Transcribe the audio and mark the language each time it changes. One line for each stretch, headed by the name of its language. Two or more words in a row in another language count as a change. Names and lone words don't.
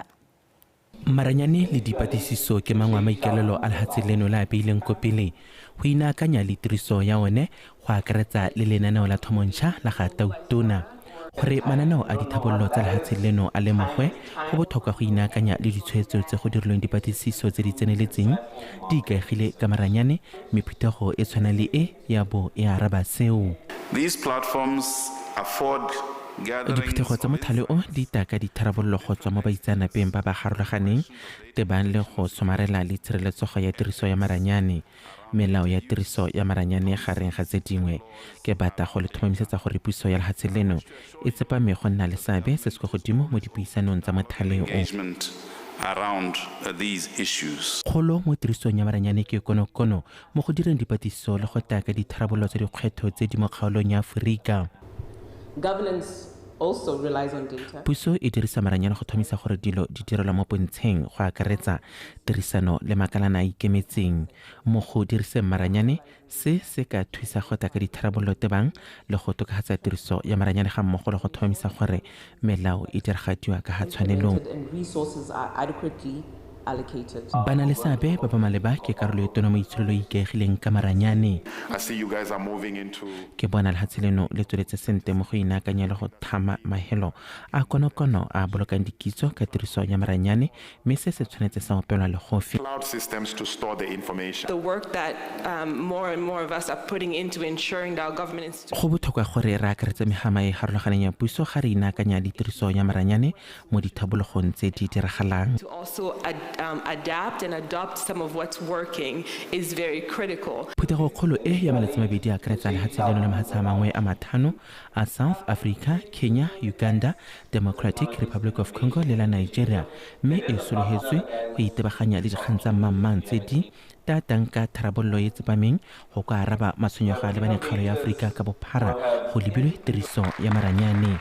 Tswana: Maranyane le dipatlisiso ke mangwe a maikalelo a lehatshe leno la beileng ko pele go inaakanya le tiriso ya one go akaretsa le lenaneo la thomontšha la ga Tautona. Gore mananeo a dithabololo tsa lehatshe leno a lemogwe go botlhokwa go inaakanya le ditshwetso tse go dirilweng dipatlisiso tse di tseneletseng di ikaegile ka maranyane mme phuthego e tshwana le e ya bo e araba seo.
English: These platforms afford
Tswana: diphetogo tsa mothale o di taka ditharabololo go tswa mo baitseanapeng ba ba garologaneng tebang le go somarela le tshireletsego ya tiriso ya maranyane. Melao ya tiriso ya maranyane gareng ga tse dingwe ke batla go le tlhomamisetsa gore puso ya lehatshe leno e tsepame go nna le seabe se se kwa godimo mo dipuisanong tsa mothale o.
English: Around these issues.
Tswana: Kgolo mo tirisong ya maranyane ke konokono mo go direng dipatlisiso le go taka ditharabololo tsa dikgwetho tse di mo kgaolong ya Aforika.
English: Governance also relies on data.
Tswana: Puso e dirisa maranyane go thomisa gore dilo di direlwa mo pontsheng go akaretsa tirisano le makalana a ikemetseng mo go diriseng maranyane se ka thusa go taka ditharabololo tebang le go tokafatsa tiriso ya maranyane ga mmogo le go thomisa gore melao e diragadiwa ka ga tshwanelong.
English: And resources are adequately allocated.
Tswana: Bana le seabe ba ba maleba ke karolo e tona mo itsholelo ikaegileng ka maranyane.
English: I see you guys are moving into.
Tswana: Ke bona lehatshe leno le tsweletse sente mo go inaakanya le go thama mahelo a konokono a bolokang dikitso ka tiriso ya maranyane mme se se tshwanetse sa opelwa le gofi.
English: Cloud systems to store the information. The work that more and more of us are putting into ensuring that our government institutions.
Tswana: Go botlhokwa gore re akaretse megama e harologaneng ya puso ga re inaakanya le tiriso ya maranyane mo dithabologong tse di diragalang.
English: To also adapt and adopt some of what's working is very critical.
Tswana: Phetogo kgolo e ya malatsi mabedi a akaretsa lehatshe leno le mahatshe a mangwe a mathano a South Africa, Kenya, Uganda, Democratic Republic of Congo le la Nigeria mme e sologetswe go itebaganya le dikgang tsa mmang tse di tatang ka tharabollo e tsepameng go ka araba matshwenyego a lebaneng kgaolo ya Aforika ka bophara go lebilwe tiriso ya maranyane.